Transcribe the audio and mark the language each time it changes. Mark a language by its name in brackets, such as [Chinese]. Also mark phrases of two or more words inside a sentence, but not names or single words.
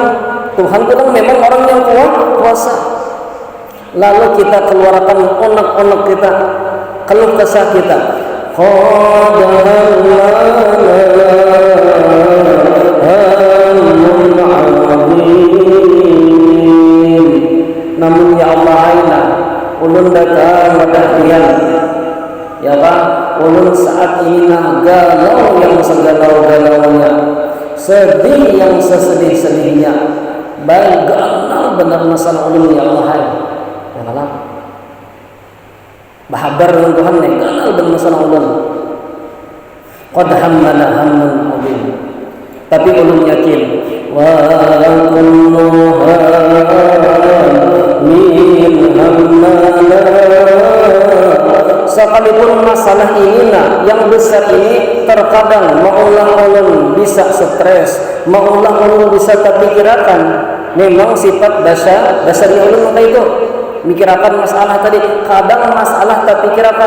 [Indonesian] Tuhan itu kan memang orang yang kuasa. Lalu kita keluarkan onak-onak kita, keluh kesah kita. [Banjar] Namun ya Allah aina ulun datang kalian, ya kan? Ulun saat ini galau yang segalau-galaunya, sedih yang sesedih-sedihnya, baik ganal benar masalah ulun ya Allah, ya Allah. Bahabar dengan Tuhan nih, ganal benar masalah ulun. [Arabic] قد همنا هم عظيم. [Banjar] Tapi ulun yakin [Arabic] وكل من همنا, [Banjar] sekalipun masalah ini yang besar ini terkadang maulah ulun bisa stres, maulah ulun bisa terpikirkan. Memang sifat dasarnya ulun maka itu mikirakan masalah tadi, kadang masalah terpikirkan.